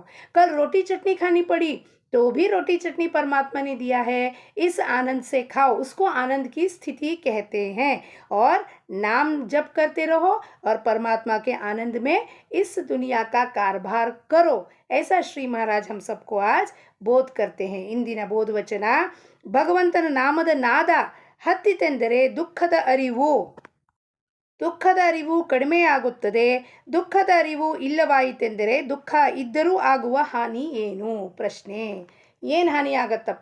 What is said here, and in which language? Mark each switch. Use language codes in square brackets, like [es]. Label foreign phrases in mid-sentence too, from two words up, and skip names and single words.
[hi] कल रोटी चटनी खानी पड़ी तो भी रोटी चटनी परमात्मा ने दिया है, इस आनंद से खाओ. उसको आनंद की स्थिति कहते हैं. और नाम जप करते रहो और परमात्मा के आनंद में इस दुनिया का कारभार करो. ऐसा श्री महाराज हम सबको आज बोध करते हैं. [kn] इंदिನ ಬೋಧವಚನ, ಭಗವಂತನ ನಾಮದ ನಾದ ಹತ್ತಿತೆಂದರೆ ದುಃಖದ ಅರಿವು ಕಡಿಮೆಯಾಗುತ್ತದೆ. ದುಃಖದ ಅರಿವು ಇಲ್ಲವಾಯಿತೆಂದರೆ ದುಃಖ ಇದ್ದರೂ ಆಗುವ ಹಾನಿ ಏನು? ಪ್ರಶ್ನೆ. ಏನು ಹಾನಿ ಆಗತ್ತಪ್ಪ?